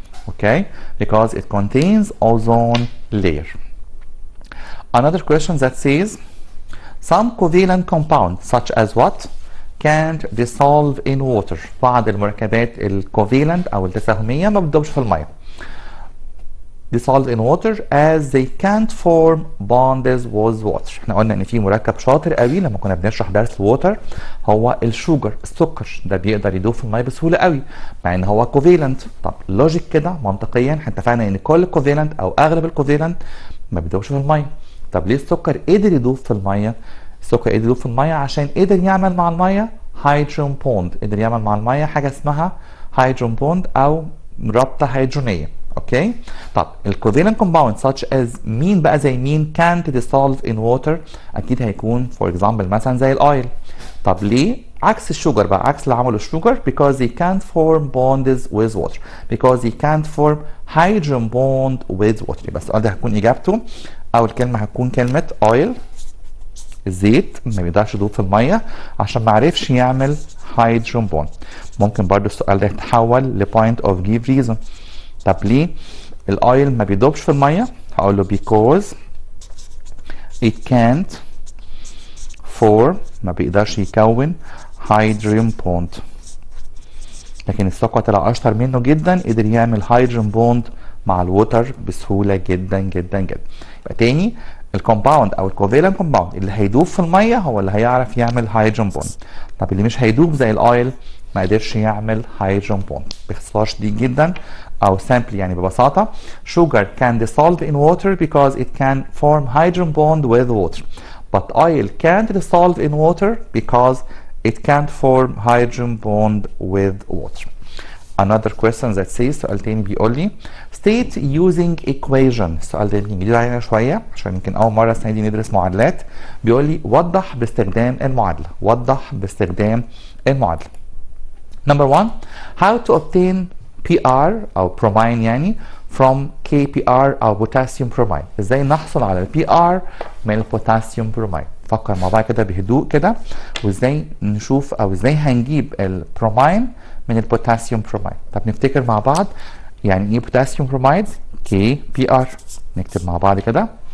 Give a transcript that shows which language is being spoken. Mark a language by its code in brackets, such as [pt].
[en] okay, because it contains ozone layer. Another question that says some covalent compounds such as what can't dissolve in water. [ar] بعض المركبات الكوفالنت او التساهميه ما بتدوبش في الميه. [en] dissolve in water as they can't form bonds with water. [ar] احنا قلنا ان في مركب شاطر قوي لما كنا بنشرح درس الووتر هو الشوجر، السكر، ده بيقدر يدوب في الميه بسهوله قوي مع ان هو كوفالنت. طب لوجيك كده منطقيا احنا اتفقنا ان كل كوفالنت او اغلب الكوفالنت ما بيدوبش في الميه. طب ليه السكر قدر يدوب في الميه؟ السكر قدر يدوب في الميه عشان قدر يعمل مع الميه هيدروجين بوند، قدر يعمل مع الميه حاجه اسمها هيدروجين بوند او رابطه هيدروجينيه. اوكي. طب الكوفالنت كومباوند [en] such as [ar] مين بقى زي مين [en] can't dissolve in water؟ [ar] اكيد هيكون فور اكزامبل مثلا زي الاويل. طب ليه؟ عكس الشوجر بقى، عكس اللي عمله الشوجر [en] because they can't form bonds with water because they can't form hydrogen bond with water. [ar] يبقى السؤال ده هتكون اجابته اول كلمه هتكون كلمه oil، الزيت ما بيقدرش يدوب في الميه عشان ما عرفش يعمل هيدروجين بوند. ممكن برضو السؤال ده يتحول لبوينت اوف جيف ريزون. طب ليه الاويل ما بيدوبش في الميه؟ هقول له [en] because it can't form، [ar] ما بيقدرش يكون هيدروجين بوند. لكن السكر طلع اشطر منه جدا، قدر يعمل هيدروجين بوند مع الووتر بسهوله جدا جدا جدا. يبقى تاني الكومباوند او الكوفالنت كومباوند اللي هيدوب في الميه هو اللي هيعرف يعمل هيدروجين بوند. طب اللي مش هيدوب زي الاويل ما قدرش يعمل هيدروجين بوند. باختصار شديد جدا او [en] simply [ar] يعني ببساطه [en] sugar can dissolve in water because it can form hydrogen bond with water but oil can't dissolve in water because it can't form hydrogen bond with water. Another question that says [ar] سؤال تاني بيقول لي [en] state using equation. [ar] السؤال ده يمكن جديد علينا شويه عشان يمكن اول مره السنه دي ندرس معادلات. بيقول لي وضح باستخدام المعادله، وضح باستخدام المعادله. [en] Number one, how to obtain PR [ar] او برومين يعني [en] from KPR [ar] او بوتاسيوم برومين. ازاي نحصل على الPR من البوتاسيوم برومين؟ فكر مع بعض كده بهدوء كده وازاي نشوف او ازاي هنجيب البرومين من البوتاسيوم برومين. طب نفتكر مع بعض يعني ايه بوتاسيوم بروميد؟ KPR. نكتب مع بعض كده.